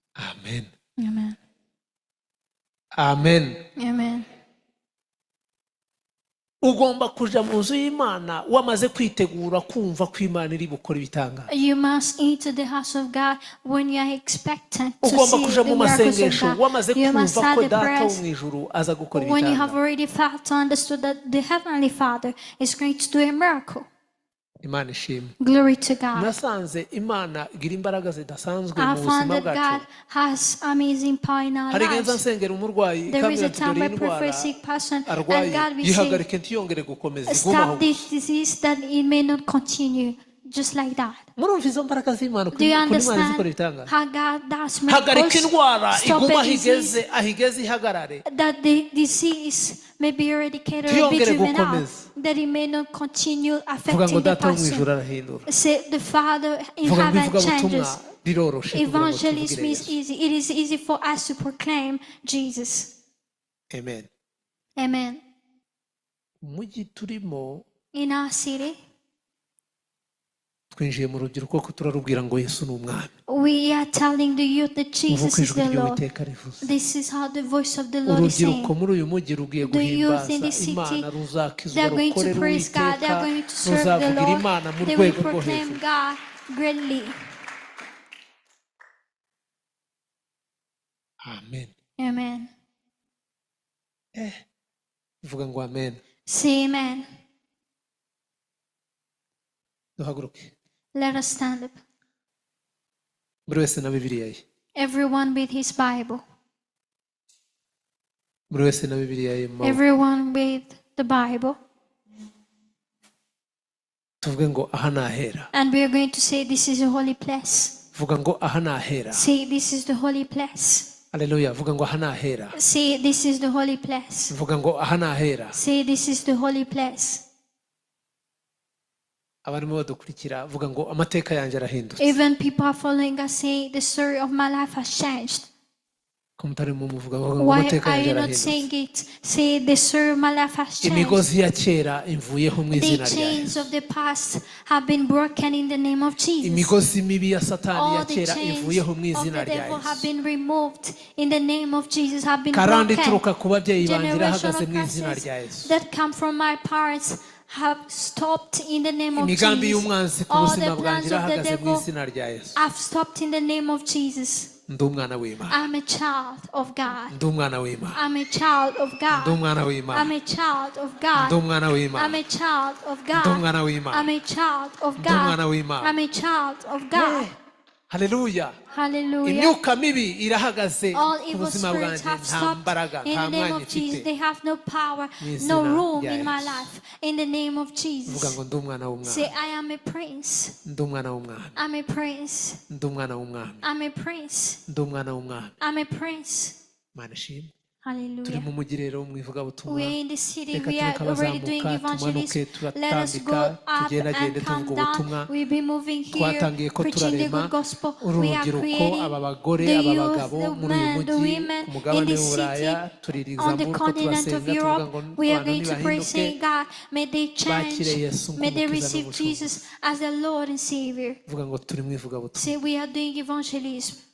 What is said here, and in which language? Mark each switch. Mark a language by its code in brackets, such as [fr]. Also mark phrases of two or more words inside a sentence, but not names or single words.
[rw] amen Amen. amen. Amen. Ugomba kuja mu nzu y'Imana wamaze kwitegura kumva ko Imana iri bukora ibitangaza. [en] You must enter the house of God when you are expectant to [rw] Ugomba [en] see [rw] kuja [en] the [rw] mu [en] miracles of [rw] masengesho [en] God. [rw] wamaze [en] You must [rw] kumva [en] have [rw] ko [en] the [rw] data wo [en] prayers [rw] mu ijuru aza gukora [en] when you have [rw] ibitangaza. [en] already felt understood that the Heavenly Father is going to do a miracle. [rw] Imana ishimwe. [en] Glory to God. [rw] Nasanze Imana igira imbaraga zidasanzwe [en] I [rw] mu [en] found [rw] buzima [en] that God [rw] bwacu. [en] has amazing power in our [rw] Hari igihe [en] lives. [rw] nsengera umurwayi [en] There is [rw] kandi [en] a time [rw] dore [en] I pray for a [rw] indwara [en] sick person and [rw] arwaye [en] God will say, [rw] yihagarike ntiyongere gukomeza igumaho. [en] stop this disease that it may not continue. Just like that. [rw] Murumva izo mbaraga z'Imana [en] Do you [rw] kuri Imana zikora [en] understand [rw] ibitangaza. [en] how God does [rw] Hagarika [en] miracles? [rw] indwara [en] Stop [rw] iguma [en] a disease [rw] ahigeze ihagarare. [en] that the disease may be eradicated or be [rw] Ntiyongere [en] driven out, [rw] gukomeza. [en] that it may not continue [rw] Vuga ngo [en] affecting the [rw] data wo mu ijuru [en] person. [rw] arahindura. [en] Say the Father in [rw] Vuga ngo [en] heaven [rw] ivugabutumwa [en] changes. [rw] riroroshe kugira ngo [en] Evangelism [rw] tuvugire [en] is [rw] Yesu. [en] easy. It is easy for us to proclaim Jesus. Amen. Amen. [rw] Mujyi turimo [en] In our city, [rw] twinjiye mu rubyiruko ko turarubwira ngo Yesu ni umwami. [en] we are telling the youth that Jesus [rw] Uvuga [en] is [rw] ijwi [en] the Lord. [rw] ry'Uwiteka rivuze. [en] This is how the voice of the Lord is [rw] Urubyiruko [en] saying. [rw] muri uyu mujyi rugiye [en] The youth in [rw] guhimbaza [en] the city, [rw] Imana, [en] they [rw] ruzakizwa, [en] are going to [rw] rukorera [en] praise God. They are [rw] Uwiteka, [en] going to serve the [rw] ruzavugira [en] Lord. [rw] Imana mu [en] They will [rw] rwego rwo [en] proclaim [rw] hejuru. [en] God greatly. Amen. Amen. [rw] Vuga ngo amen. [en] Say amen. [rw] Duhaguruke. [en] Let us stand up. [rw] Buri wese na Bibiliya ye. [en] Everyone with his Bible. [rw] Buri wese na Bibiliya ye mu maboko. [en] Everyone with the Bible. [rw] Tuvuge ngo aha ni ahera. [en] And we are going to say this is a holy place. [rw] Vuga ngo aha ni ahera. [en] Say this is the holy place. [rw] Haleluya. Vuga ngo aha ni ahera. [en] Say this is the holy place. [rw] Vuga ngo aha ni ahera. [en] Say this is the holy place. [rw] Abarimo badukurikira vuga ngo amateka yanjye arahindutse. [en] Even people are following us saying the story of my life has changed. [rw] Ko mutarimo muvuga ngo [en] Why [rw] amateka [en] are [rw] yanjye [en] you not [rw] arahindutse. [en] saying it? Say the story of my life has changed. [rw] Imigozi ya kera imvuyeho mu [en] The [rw] izina rya [en] chains [rw] Yesu. [en] of the past have been broken in the name of Jesus. [rw] Imigozi mibi ya Satani ya [en] All the [rw] kera [en] chains [rw] ivuyeho mu [en] of [rw] izina [en] the [rw] rya [en] devil have [rw] Yesu. [en] been removed in the name of Jesus, have been [rw] Karande [en] broken. [rw] ituruka ku babyeyi banjye [en] Generation [rw] irahagaze [en] of [rw] mu izina [en] curses [rw] rya Yesu. [en] that come from my parents have stopped in the name of [rw] Imigambi [en] Jesus. [rw] y'umwanzi ku [en] All [rw] buzima [en] the [rw] bwanjye [en] plans of the [rw] irahagaze mu [en] devil [rw] izina rya Yesu. [en] have stopped in the name of Jesus. [rw] Ndi umwana w'Imana. [en] I'm a child of God. [rw] Ndi umwana w'Imana. [en] I'm a child of [rw] Ndi [en] God. [rw] umwana [en] I'm [rw] w'Imana. [en] a child of [rw] Ndi [en] God. [rw] umwana [en] I'm [rw] w'Imana. [en] a child of [rw] Ndi [en] God. [rw] umwana w'Imana. [en] I'm a child of [rw] Ndi umwana [en] God. [rw] w'Imana. [en] I'm a child of God. [rw] Haleluya. [en] Hallelujah. [rw] Imyuka mibi irahagaze [en] All [rw] ku [en] evil [rw] buzima [en] spirits [rw] bwanjye, [en] have [rw] nta [en] stopped [rw] mbaraga, [en] in [rw] nta [en] the name [rw] mwanya [en] of Jesus. [rw] ifite. [en] They have no power, [rw] Mu izina [en] no room [rw] rya [en] in my [rw] Yesu. [en] life. In the name of [rw] Vuga [en] Jesus. [rw] ngo ndi umwana [en] Say, [rw] w'umwami. [en] I am a prince. [rw] Ndi umwana w'umwami. [en] I'm a prince. [rw] Ndi umwana w'umwami. [en] I'm a prince. [rw] Ndi umwana w'umwami. [en] I'm a prince. [rw] Mana ishimwe. [en] Hallelujah. [rw] Turi mu mujyi rero mu ivugabutumwa. [en] We are in the city. [rw] Reka [en] We are [rw] turuke [en] already doing [rw] abazamuka tumanuke [en] evangelism. Let us go [rw] turatambika [en] up [rw] tugendagende [en] and [rw] tuvuga [en] come [rw] ubutumwa. [en] down. We'll be moving here, [rw] Twatangiye ko [en] preaching the [rw] turarema [en] good gospel. We are [rw] urubyiruko, [en] creating [rw] aba bagore, [en] the [rw] aba [en] youth, [rw] bagabo [en] the [rw] muri uyu [en] men, the [rw] mujyi [en] women [rw] ku [en] in [rw] mugabane [en] the [rw] w'Uburaya. [en] city. [rw] Tuririza [en] On the [rw] muri ko [en] continent of [rw] turasenga tuvuga [en] Europe, [rw] ngo [en] we are [rw] abantu [en] going to pray, [rw] nibahinduke [en] saying, God, may they [rw] bakire [en] change, [rw] Yesu [en] may they [rw] nk'umukiza [en] receive [rw] n'umucunguzi. [en] Jesus as their Lord and Savior. [rw] Vuga ngo turi mu ivugabutumwa. [en] Say, we are doing evangelism.